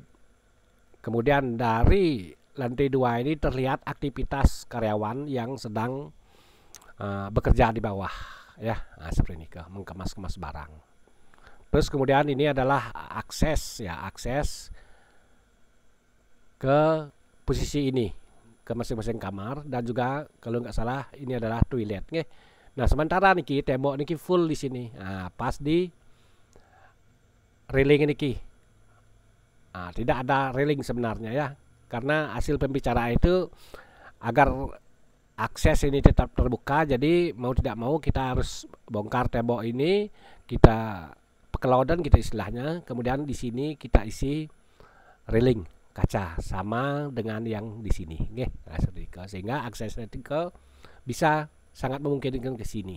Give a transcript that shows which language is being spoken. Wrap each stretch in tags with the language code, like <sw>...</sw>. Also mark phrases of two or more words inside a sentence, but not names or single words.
<id>Kemudian dari lantai 2 ini terlihat aktivitas karyawan yang sedang bekerja di bawah ya. Nah, seperti ini ke mengemas-kemas barang. Terus kemudian ini adalah akses ke posisi ini ke masing-masing kamar dan juga kalau nggak salah ini adalah toilet nggih. Nah, sementara niki tembok niki full di sini. Nah, pas di railing niki. Nah, tidak ada railing sebenarnya ya. Karena hasil pembicaraan itu agar akses ini tetap terbuka, jadi mau tidak mau kita harus bongkar tembok ini, kita pekelaudan kita istilahnya, kemudian di sini kita isi railing kaca sama dengan yang di sini, nah, sehingga aksesnya ke bisa sangat memungkinkan ke sini.</id>